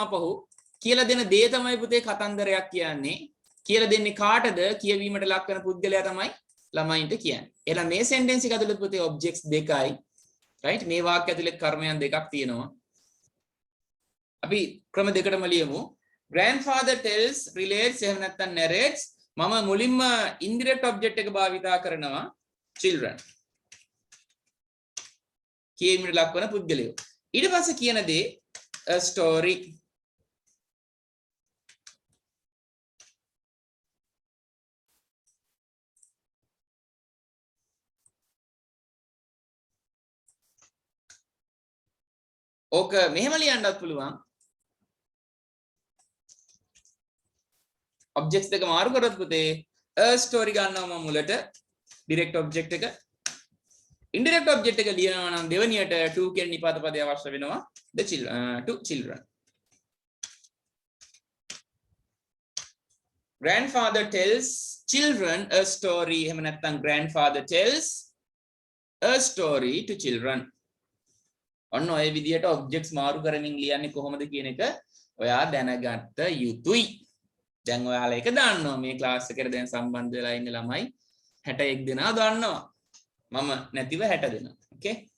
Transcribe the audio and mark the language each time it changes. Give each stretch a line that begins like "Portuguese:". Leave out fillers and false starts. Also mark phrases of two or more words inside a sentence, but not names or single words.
Sinhala: අපහු කියලා දෙන දේ තමයි පුතේ කතන්දරයක් කියන්නේ කියලා දෙන්නේ කාටද කියවීමට ලක් වෙන පුද්ගලයා තමයි ළමයින්ට කියන්නේ එහෙනම් මේ sentence එක ඇතුළේ පුතේ objects දෙකයි right මේ වාක්‍ය ඇතුළේ කර්මයන් දෙකක් තියෙනවා අපි ක්‍රම දෙකටම ලියමු
English: grandfather tells relates
Sinhala: එහෙම නැත්නම් narrates මම මුලින්ම
English: indirect object
Sinhala: එක භාවිතා කරනවා children කියවීමට ලක් වෙන පුද්ගලයෝ ඊට පස්සේ කියන දේ
English: a story
Sinhala: ඕක මෙහෙම ලියන්නත් පුළුවන් objects දෙක මාරු කරොත් පුතේ
English: a story
Sinhala: ගන්නවා මම මුලට
English: direct object
Sinhala: එක
English: indirect object
Sinhala: එක ලියනවා නම් දෙවනියට to කියන නිපාත පදය අවශ්‍ය වෙනවා
English: the children to children grandfather tells children a story
Sinhala: එහෙම නැත්නම්
English: grandfather tells a story to children
Sinhala: ඔන්න ඔය විදිහට objects මාරු කරමින් ලියන්නේ කොහොමද කියන එක ඔයා දැනගත්ත යුතුයි දැන් ඔයාලා ඒක දන්නවා මේ ක්ලාස් එකට දැන් සම්බන්ධ වෙලා ඉන්න ළමයි 61 දෙනා දන්නවා මම නැතිව 60 දෙනා ඕකේ